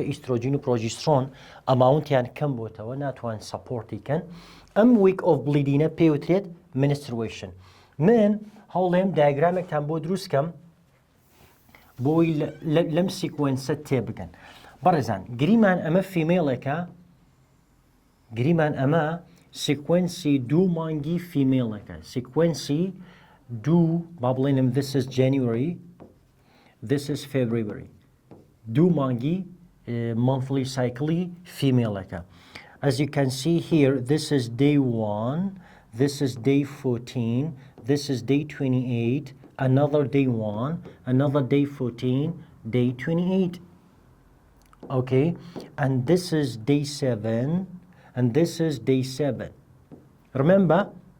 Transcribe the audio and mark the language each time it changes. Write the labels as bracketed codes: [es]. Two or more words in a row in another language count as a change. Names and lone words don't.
[ckb] ئیسترۆجین و پرۆژیسترۆن ئەماونتیان کەم بۆتەوە ناتوان سەپۆرتیکەن ئەم [en] week of bleeding [ckb] پێوترێت menstruation من هەوڵێم دایگرامێکتان بۆ دروستکەم بۆی لەم سیکوەنسە تێبگەن بەڕێزان گریمان ئەمە فیمێڵێکە گریمان ئەمە سیکوەنسی دوو مانگی فیمێڵەکە سیکوەنسی دوو با بڵێنم [en] this is January this is February [ckb] دوو مانگی [en] monthly cycle فیمێڵەکە as you can see here this is day 1 this is day 14 this is day 28 another day 1 another day 14 day 28 okay and this is day 7 and this is day 7 remember